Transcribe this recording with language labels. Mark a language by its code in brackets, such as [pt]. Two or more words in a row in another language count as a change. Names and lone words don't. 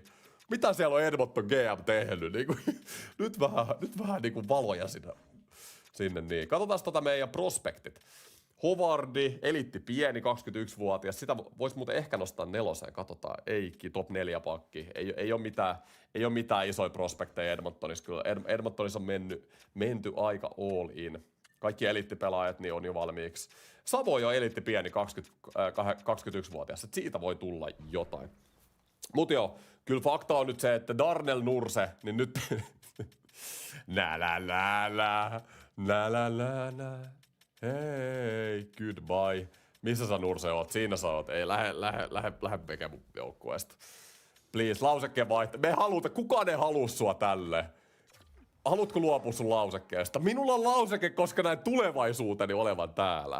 [fi] Mitä siellä on Edmonton GM tehnyt? Niinku, nyt vähän niinku valoja sinne niin. Katsotaan meidän prospektit. Hovardi, eliitti pieni, 21-vuotias. Sitä voisi muuten ehkä nostaa 4. Katsotaan, Eikki, top 4 pakki. Ei ole mitään isoja prospekteja Edmontonissa. Kyllä Edmontonissa on menty aika [en] all in. [fi] Kaikki eliittipelaajat niin on jo valmiiksi. Savo jo eliitti pieni, 21-vuotias. Siitä voi tulla jotain. Mut joo, kyllä fakta on nyt se, että Darnell Nurse, niin nyt... nä la la la, nä la la la, [en] hei, goodbye. [fi] Missä sä Nurse oot? Siinä sä oot. Ei, lähde tekemään mun joukkueesta. Please, lausekkeen vaihto. Me haluta, kukaan ei halua sua tälle. Haluatko luopua sun lausekkeesta? Minulla on lauseke, koska näin tulevaisuuteni olevan täällä.